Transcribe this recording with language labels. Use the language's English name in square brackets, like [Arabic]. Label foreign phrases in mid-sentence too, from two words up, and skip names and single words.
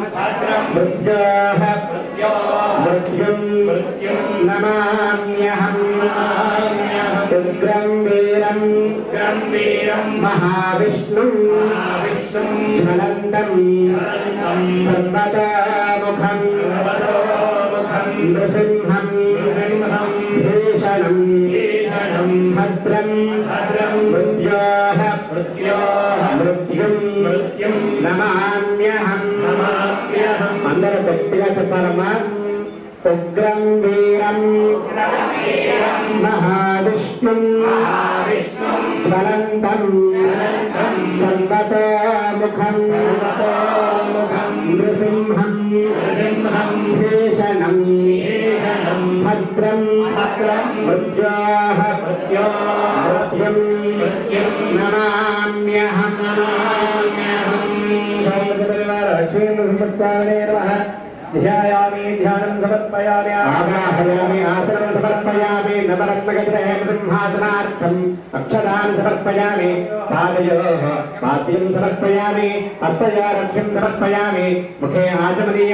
[Sanskrit] मृत्युं नमाम्यहम् उग्रं वीरं महाविष्णुं ज्वलन्तं सर्वतोमुखं नृसिंहं भीषणं भद्रं मृत्युं नमाम्यहम् [Telugu] అందరూ గట్టిగా చెప్పాలమ్మా [Sanskrit] ఉగ్రం వీరం మహావిష్ణుం జ్వలంతం సర్వతోముఖం నృసింహం భీషణం భద్రం మృత్యుం నమామ్యహం ध्यायामि ध्यानं समर्पयामि आवाहयामि आसनं समर्पयामि नवरत्नगजः ब्रह्मासनार्थम् अक्षदान् समर्पयामि पादयोः पाद्यं समर्पयामि हस्तयोरभ्यं समर्पयामि मुखे आचमनीयं